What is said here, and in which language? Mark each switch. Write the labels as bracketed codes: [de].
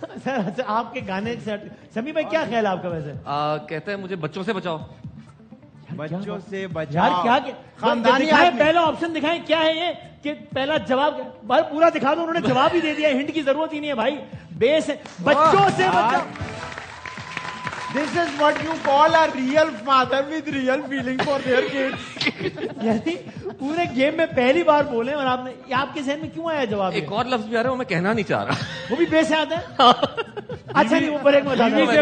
[ur] سر آپ کے گانے سے سمی بھائی کیا خیال ہے آپ کا ویسے؟ کہتے ہیں مجھے بچوں سے بچاؤ. بچوں سے بچاؤ یار کیا دکھائیں, پہلا آپشن دکھائیں کیا ہے یہ, کہ پہلا جواب پورا دکھا دو, انہوں نے جواب ہی دے دیا, ہنٹ کی ضرورت ہی نہیں ہے بھائی. بیس ہے بچوں سے بچاؤ. [en] This is what you call a real father with real feeling for their kids. [ur] یعنی پورے گیم میں پہلی بار بولے, اور آپ نے, آپ کے ذہن میں کیوں آیا جواب؟ ایک اور لفظ بھی آ رہا ہے, وہ میں کہنا نہیں چاہ رہا. وہ بھی بے سے آتا ہے. اچھا نہیں, اوپر ایک بتا دو,